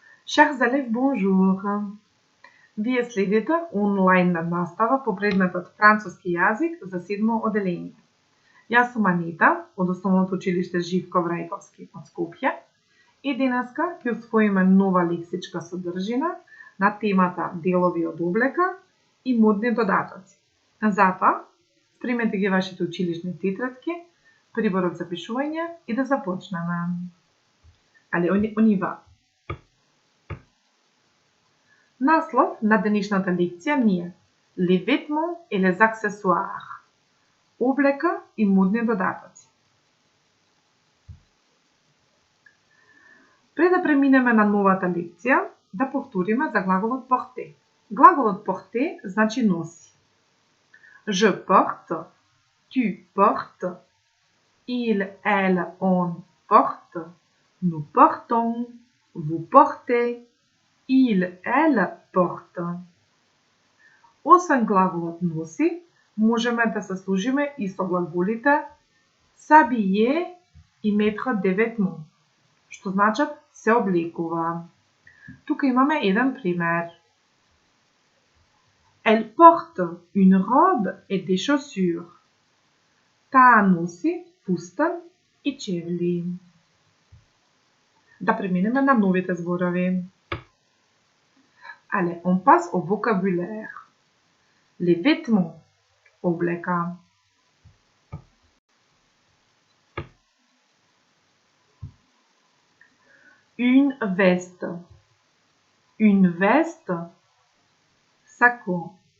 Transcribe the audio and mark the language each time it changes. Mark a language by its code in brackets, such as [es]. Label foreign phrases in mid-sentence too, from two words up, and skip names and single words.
[fr] Chers élèves, bonjour! [mk] Вие следите онлайн настава по предметот Француски јазик за 7 оделение. Јас сум Анита од Основното училиште Живко Врајковски од Скопје и денеска ќе усвоиме нова лексичка содржина на темата делови од облека и модни додатоци. Затоа, спремете ги вашите училишни тетрадки, приборот за пишување и да започнеме. [fr] Але on y va. [mk] Наслов на денешната лекција ни е [fr] Les vêtements et les accessoires. [mk] Облека и модни додатоци. Пред да преминеме на новата лекција, да повториме за глаголот porter. Глаголот porter значи носи. [fr] Je porte, tu portes, il, elle, on porte, nous portons, vous portez, il, elle porte. [mk] Освен глаголот носи, можеме да се служиме и со глаголите s'habiller и [fr] mettre des vêtements, [mk] што значат се облекува. Тука имаме еден пример. [fr] Elle porte une robe et des chaussures. [mk] Таа носи фустан и чевли. Да преминеме на новите зборови. [fr] Allez, on passe au vocabulaire. Les vêtements, облека. Une veste. Une veste, saco.